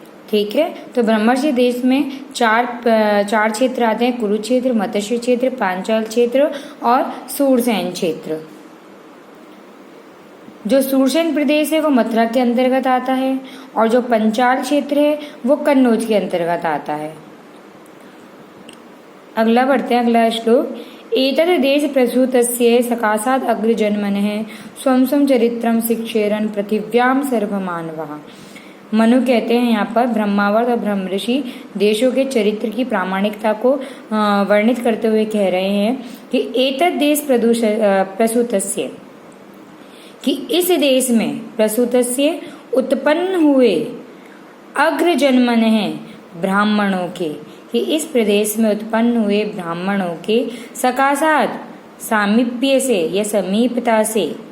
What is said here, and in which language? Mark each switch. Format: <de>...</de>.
<hi>ठीक है, तो ब्रह्मर्षि देश में चार क्षेत्र आते हैं, कुरुक्षेत्र, मत्स्य क्षेत्र, पांचाल क्षेत्र और सूरसेन क्षेत्र। जो सूरसेन प्रदेश है वो मथुरा के अंतर्गत आता है और जो पंचाल क्षेत्र है वो कन्नौज के अंतर्गत आता है। अगला बढ़ते हैं, अगला श्लोक।</hi> <sa>एतद् देश प्रसूतस्य सकाशात् अग्रजन्मनः स्वं स्वं चरित्रं शिक्षेरन् पृथिव्यां सर्वमानवः।</sa> <hi>मनु कहते हैं यहाँ पर ब्रह्मावर्त और ब्रह्मर्षि देशों के चरित्र की प्रामाणिकता को वर्णित करते हुए कह रहे हैं कि</hi> <sa>एतद् देश प्रसूतस्य,</sa> <hi>कि इस देश में प्रसूतस्य उत्पन्न हुए अग्रजन्मनः ब्राह्मणों के, कि इस प्रदेश में उत्पन्न हुए ब्राह्मणों के सकाशात् सामीप्य से या समीपता से</hi>